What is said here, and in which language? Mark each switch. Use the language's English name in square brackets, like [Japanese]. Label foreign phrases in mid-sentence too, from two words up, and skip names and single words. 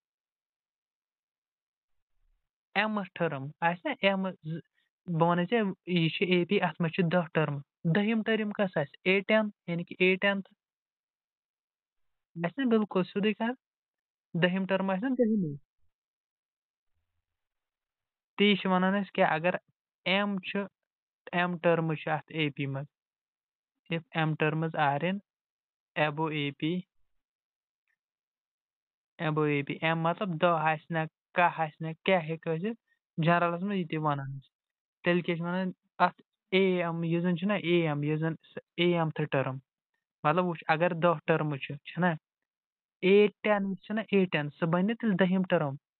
[Kashmiri] mth ٹٔرٕم آسہِ نا M بہٕ وَنَے ژےٚ یہِ چھِ AP اَتھ منٛز چھِ 10 ٹٔرمہٕ دٔہِم ٹٔرٕم کۄس آسہِ A10 یعنی کہِ A10th آسہِ نا بِلکُل سیوٚدُے کَتھ دٔہِم ٹٔرٕم آسہِ نا دٔہِمٕے تی چھِ وَنان أسۍ کیٛاہ اگر M چھُ M ٹٔرمٕز چھِ اَتھ AP منٛز [English] if M terms are in above [Kashmiri] AP M مطلب 10 آسہِ نا کاہ آسہِ نا کیٛاہ ہیٚکہِ ٲسِتھ جنرلس منٛز یہِ تہِ وَنان أسۍ تیٚلہِ کیٛاہ چھِ وَنان اَتھ AM یُس زن چھُنا AM یُس زن AMth ٹٔرٕم مطلب وٕچھ اگر 10 ٹٔرمہٕ چھِنا A10 چھِنا A10 سُہ بنہِ تیٚلہِ دٔہِم ٹٔرٕم